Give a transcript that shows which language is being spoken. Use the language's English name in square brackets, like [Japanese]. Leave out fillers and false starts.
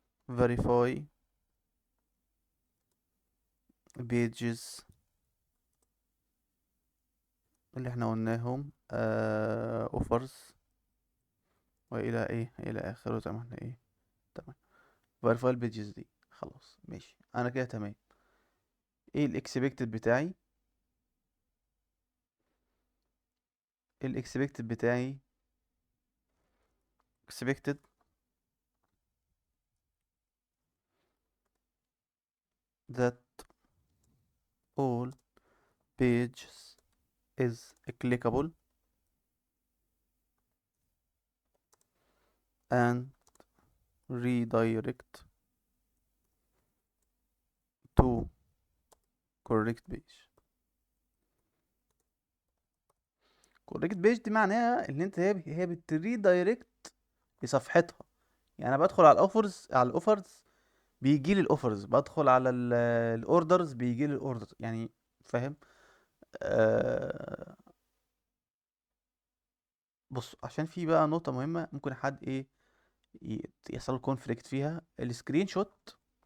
[English] verify pages [Arabic] اللي احنا قلناهم offers والى ايه الى اخره زي ما احنا ايه. تمام. [English] verify pages [Arabic] دي خلاص ماشي انا كده تمام. ايه الاكسبكتد بتاعي؟ الاكسبكتد بتاعي expected [English] that all pages is clickable and redirect to correct page. correct page [Arabic] دي معناها ان انت هي بتريدايركت لصفحتها. يعني انا بدخل على الاوفرز بيجي لي الاوفرز، بدخل على الاوردرز بيجي لي الاوردرز يعني. فاهم؟ آه بص عشان في بقى نقطة مهمة ممكن حد ايه يحصل كونفليكت فيها السكرين شوت.